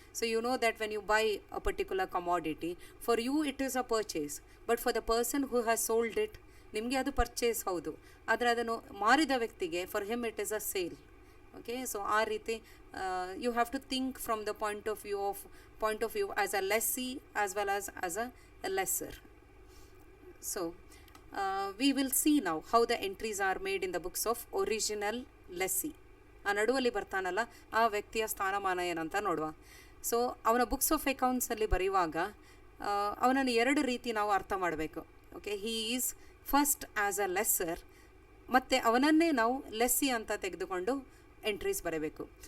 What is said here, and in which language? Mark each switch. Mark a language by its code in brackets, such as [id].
[en] so you know that when you buy a particular commodity, for you it is a purchase, but for the person who has sold it, [kn] ನಿಮಗೆ ಅದು purchase ಹೌದು, ಆದರೆ ಅದನ್ನು ಮಾರಿದ ವ್ಯಕ್ತಿಗೆ [en] For him it is a sale, okay? So ಆ ರೀತಿ you have to think from the point of view as a lessee as well as a lessor. So we will see now how the entries are made in the books of original lessee. [kn] ಆ ನಡುವಲ್ಲಿ ಬರ್ತಾನಲ್ಲ ಆ ವ್ಯಕ್ತಿಯ ಸ್ಥಾನಮಾನ ಏನಂತ ನೋಡುವ. So ಅವನ books of ಅಕೌಂಟ್ಸಲ್ಲಿ ಬರೆಯುವಾಗ ಅವನನ್ನು 2 ರೀತಿ ನಾವು ಅರ್ಥ ಮಾಡಬೇಕು, okay? [en] he is first as a lessor, [kn] ಮತ್ತು ಅವನನ್ನೇ ನಾವು ಲೆಸ್ಸಿ ಅಂತ ತೆಗೆದುಕೊಂಡು ಎಂಟ್ರೀಸ್ ಬರಬೇಕು.